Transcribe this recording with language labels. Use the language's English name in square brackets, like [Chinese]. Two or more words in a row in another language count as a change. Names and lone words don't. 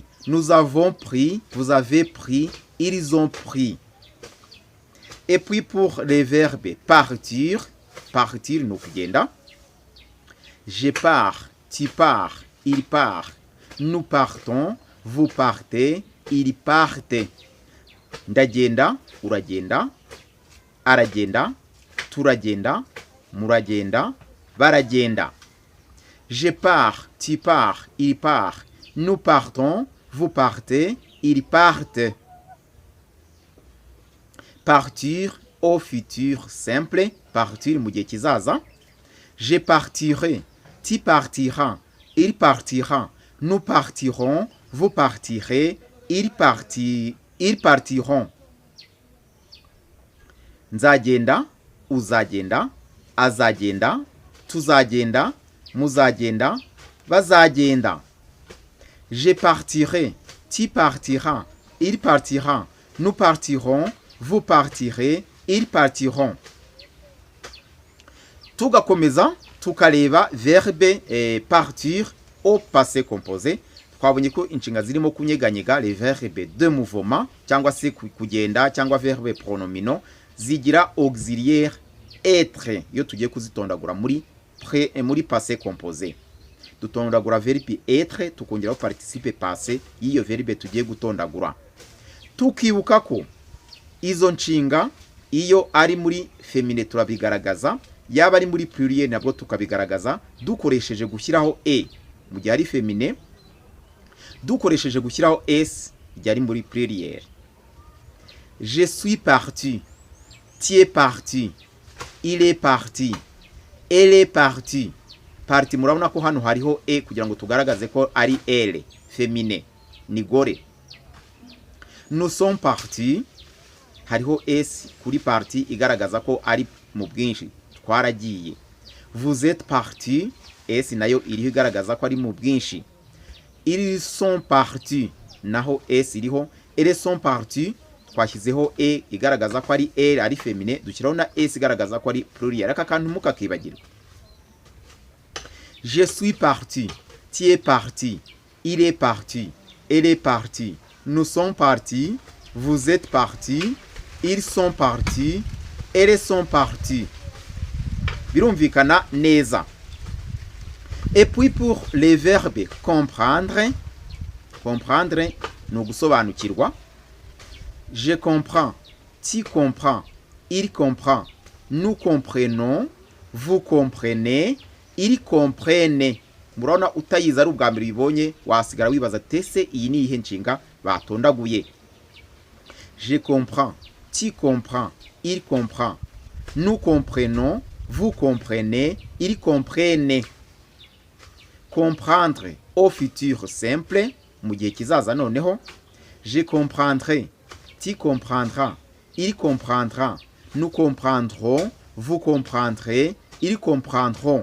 [French] Nous avons pris, vous avez pris, ils ont pris. Et puis pour les verbes partir, partir nous kugenda. Je pars, tu pars, il part. Nous partons, vous partez, ils partent. [Kinyarwanda] Ndagenda, uragenda, aragenda, turagenda, muragenda, baragenda. [French] Je pars, tu pars, il part. Nous partons, vous partez, ils partent. Partir au futur simple, partir [Kinyarwanda] mu gihe kizaza. [French] Je partirai, tu partiras, il partira. Nous partirons, vous partirez, ils partiront. [Kinyarwanda] Nzagenda, uzagenda, azagenda, tuzagenda, muzagenda, bazagenda. [French] Je partirai, tu partiras, il partira. Nous partirons, vous partirez, ils partiront. [Kinyarwanda] Tugakomeza tukareba [French] verbe partir au passé composé. [Kinyarwanda] twabonye ko inshinga zirimo kunyeganyega [French] les verbes de mouvement [Kinyarwanda] cyangwa se kugenda cyangwa [French] verbe pronominaux [Kinyarwanda] zigira [French] auxiliaire être [Kinyarwanda] iyo tugiye kuzitondagura muri [French] passé composé. [Kinyarwanda] Dutondagura [French] verbe être [Kinyarwanda] tukongeraho [French] participe passé [Kinyarwanda] y'iyo verbe tugiye gutondagura. Tukibuka ko izo nshinga iyo ari muri féminin turabigaragaza, yaba ari muri pluriel nabwo tukabigaragaza dukoresheje gushyiraho mu gihe ari féminin, dukoresheje gushyiraho s igihe ari muri pluriel. [French] Je suis parti, tu es parti, il est parti, elle est partie. [Kinyarwanda] Parti murabona ko hano hariho kugira ngo tugaragaze ko ari [French] elle féminin [Kinyarwanda] ni gore. [French] Nous sommes partis, [Kinyarwanda] hariho s kuri parti igaragaza ko ari mu bwinshi twaragiye. [French] Vous êtes partis, [Kinyarwanda] s nayo iriho igaragaza ko ari mu bwinshi. [French] Ils sont partis, [Kinyarwanda] naho s iriho. [French] Elles sont partis, [Kinyarwanda] twashyizeho igaragaza ko ari elle ari féminin, dushyiraho na s igaragaza ko ari pluriel. Aka kantu mukakibagirwa. [French] Je suis parti, tu es parti, il est parti, elle est partie, nous sommes partis, vous êtes partis, ils sont partis, elles sont parties. [Kinyarwanda] Birumvikana neza. [French] Et puis pour les verbes comprendre, comprendre [Kinyarwanda] ni ugusobanukirwa. [French] Je comprends, tu comprends, il comprend, nous comprenons, vous comprenez, ils comprennent. [Kinyarwanda] Murabona utayiza ari ubwa mbere bibonye wasigara wibaza tese iyi ni ihe nshinga batondaguye. [French] Je comprends, tu comprends, il comprend, nous comprenons, vous comprenez, ils comprennent. Comprendre au futur simple [Kinyarwanda] mu gihe kizaza noneho. [French] Je comprendrai, tu comprendras, il comprendra, nous comprendrons, vous comprendrez, ils comprendront.